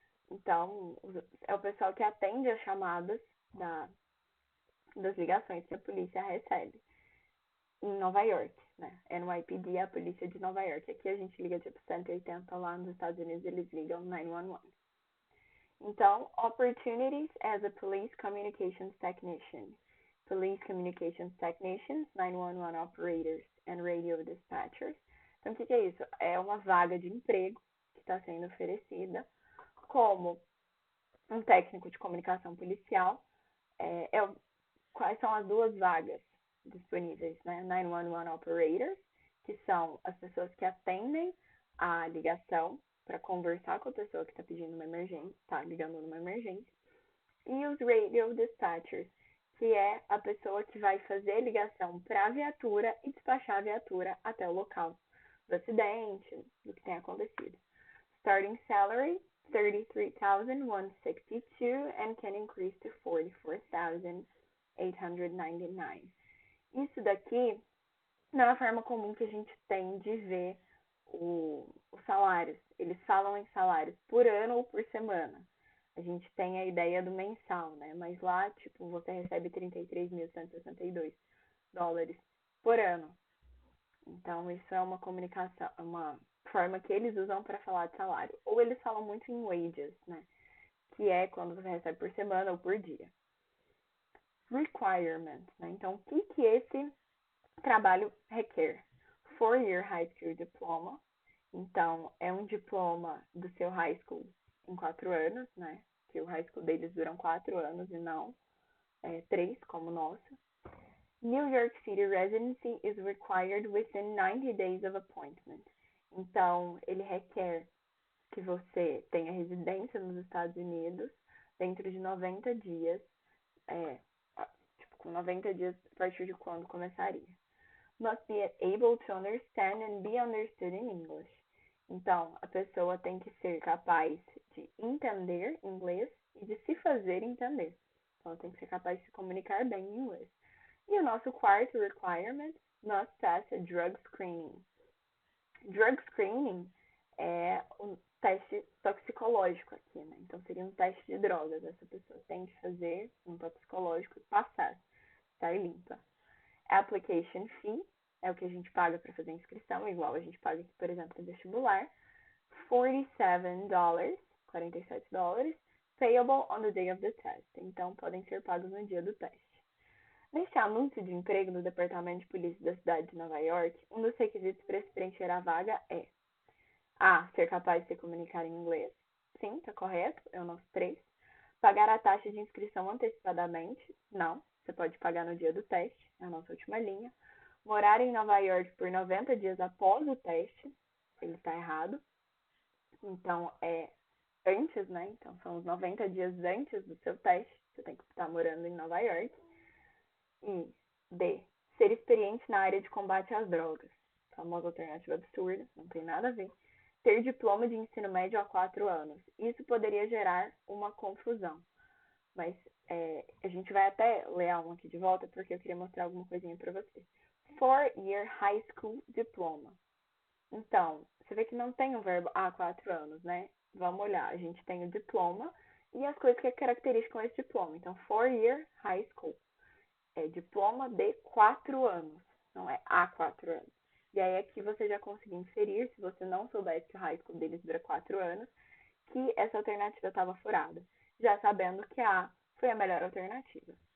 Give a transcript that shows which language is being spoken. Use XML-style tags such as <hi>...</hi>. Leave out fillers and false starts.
<pt>Então, é o pessoal que atende as chamadas das ligações que a polícia recebe. em Nova York, né? NYPD é a polícia de Nova York. Aqui a gente liga tipo 180, lá nos Estados Unidos eles ligam 911.</pt> <en>Então, opportunities as a police communications technician. Police communications technicians, 911 operators and radio dispatchers.</en> <pt>Então, o que é isso? É uma vaga de emprego que está sendo oferecida como um técnico de comunicação policial. Quais são as duas vagas disponíveis, né? 911 operators, que são as pessoas que atendem a ligação para conversar com a pessoa que está pedindo uma emergência, está ligando numa emergência, e os radio dispatchers, que é a pessoa que vai fazer a ligação para a viatura e despachar a viatura até o local do acidente, do que tem acontecido.</pt> <en>Starting salary, 33,162 and can increase to 44,899.</en> <pt>Isso daqui não é a forma comum que a gente tem de ver os salários. Eles falam em salários por ano ou por semana. A gente tem a ideia do mensal, né? Mas lá, tipo, você recebe 33.162 dólares por ano. Então, isso é uma comunicação, uma forma que eles usam para falar de salário. Ou eles falam muito em wages, né? Que é quando você recebe por semana ou por dia. Requirements, né? Então, o que esse trabalho requer?</pt> <en>4-year high school diploma.</en> <pt>Então, é um diploma do seu high school em 4 anos, né? Que o high school deles duram 4 anos e não 3, como o nosso.</pt> <en>New York City residency is required within 90 days of appointment.</en> <pt>Então, ele requer que você tenha residência nos Estados Unidos dentro de 90 dias, com 90 dias a partir de quando começaria.</pt> <en>Must be able to understand and be understood in English.</en> <pt>Então, a pessoa tem que ser capaz de entender inglês e de se fazer entender. Então, ela tem que ser capaz de se comunicar bem em inglês. E o nosso quarto requirement,</pt> <en>must pass a drug screening.</en> <pt>Drug screening é um teste toxicológico aqui, né? Então, seria um teste de drogas. Essa pessoa tem que fazer um toxicológico e passar, estar limpa. Application fee é o que a gente paga para fazer a inscrição, igual a gente paga aqui, por exemplo, no vestibular.</pt> <en>$47, $47, payable on the day of the test.</en> <pt>Então, podem ser pagos no dia do teste. Neste anúncio de emprego no Departamento de Polícia da cidade de Nova York, um dos requisitos para se preencher a vaga é A. Ser capaz de se comunicar em inglês. Sim, tá correto, é o nosso 3. Pagar a taxa de inscrição antecipadamente. Não, você pode pagar no dia do teste, é a nossa última linha. Morar em Nova York por 90 dias após o teste. Ele está errado. Então, é antes, né? Então, são os 90 dias antes do seu teste. Você tem que estar morando em Nova York. E D. Ser experiente na área de combate às drogas. Famosa alternativa absurda, não tem nada a ver. Ter diploma de ensino médio há 4 anos. Isso poderia gerar uma confusão. Mas a gente vai até ler a um aqui de volta, porque eu queria mostrar alguma coisinha para vocês.</pt> <en>4-year high school diploma.</en> <pt>Então, você vê que não tem o verbo há 4 anos, né? Vamos olhar. A gente tem o diploma e as coisas que caracterizam esse diploma. Então,</pt> <en>4-year high school.</en> <pt>É diploma de 4 anos, não é há 4 anos. E aí aqui você já conseguiu inferir, se você não soubesse que o high school deles dura 4 anos, que essa alternativa estava furada, já sabendo que a A foi a melhor alternativa.</pt>